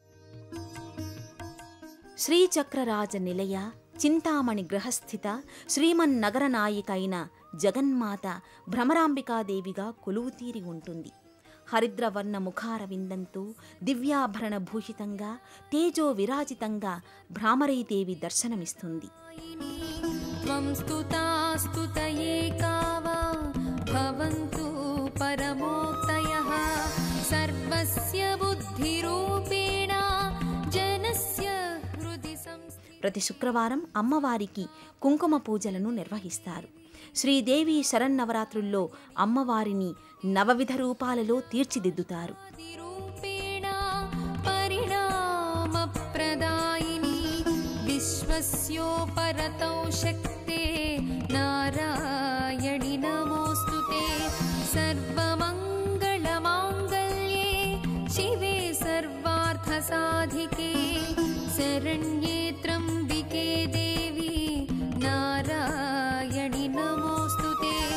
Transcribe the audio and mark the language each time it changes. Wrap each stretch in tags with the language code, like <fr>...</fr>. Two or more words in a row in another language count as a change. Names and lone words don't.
<te>శ్రీచక్రరాజ నిలయ, చింతామణి గ్రహస్థిత శ్రీమన్నగరనాయిక అయిన జగన్మాత భ్రమరాంబికాదేవిగా కొలువుతీరి ఉంటుంది. హరిద్రవర్ణ ముఖార విందంతో దివ్యాభరణ భూషితంగా తేజో విరాజితంగా భ్రామరీదేవి దర్శనమిస్తుంది.</te> <sa>त्वं स्तुता स्तुतये कावा भवन्तु परमोक्तयः सर्वस्य बुद्धिरूपेण जनस्य हृदि संस्थितः.</sa> <te>ప్రతి శుక్రవారం అమ్మవారికి కుంకుమ పూజలను నిర్వహిస్తారు. శ్రీదేవి శరన్నవరాత్రుల్లో అమ్మవారిని నవవిధ రూపాలలో తీర్చిదిద్దుతారు.</te> <sa>रूपेण परिणामप्रदायिनी विश्वस्योपरतौ शक्ते नारायणि नमोऽस्तुते सर्वमङ्गलमाङ्गल्ये शिवे सर्वार्थसाधिके शरण्ये त्र्यम्बिके देवी नारायणि नमोऽस्तुते</sa>